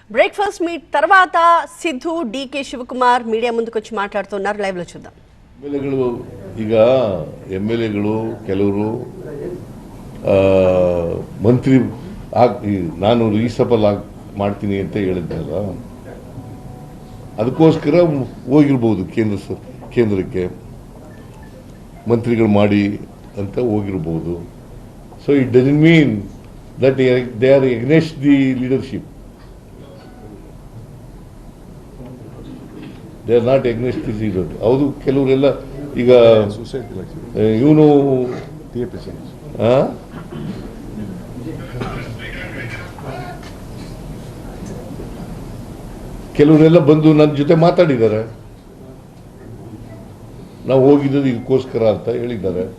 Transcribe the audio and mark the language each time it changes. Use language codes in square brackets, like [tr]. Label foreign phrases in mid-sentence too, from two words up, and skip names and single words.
[te] బ్రేక్ఫాస్ట్ మీట్ తర్వాత సిద్ధు డికే శివకుమార్ మీడియా ముందుకు వచ్చి మాట్లాడుతున్నారు. లైవ్ లో చూద్దాం. [kn] ಎಮ್ಎಲ್ಎಗಳು ಈಗ ಎಮ್ಎಲ್ಎಗಳು ಕೆಲವರು ಮಂತ್ರಿ ನಾನು ರೀಸಫಲ್ ಮಾಡ್ತೀನಿ ಅಂತ ಹೇಳಿದ್ನಲ್ಲ, ಅದಕ್ಕೋಸ್ಕರ ಹೋಗಿರ್ಬೋದು ಕೇಂದ್ರಕ್ಕೆ ಮಂತ್ರಿಗಳು ಮಾಡಿ ಅಂತ ಹೋಗಿರ್ಬೋದು. [en] So it doesn't mean that they are against the leadership. They are not against the leader. [kn] ಹೌದು, ಕೆಲವರೆಲ್ಲ ಈಗ ಇವನು ಕೆಲವರೆಲ್ಲ ಬಂದು ನನ್ನ ಜೊತೆ ಮಾತಾಡಿದ್ದಾರೆ. ನಾವು ಹೋಗಿದ್ದು ಇದಕ್ಕೋಸ್ಕರ ಅಂತ ಹೇಳಿದ್ದಾರೆ.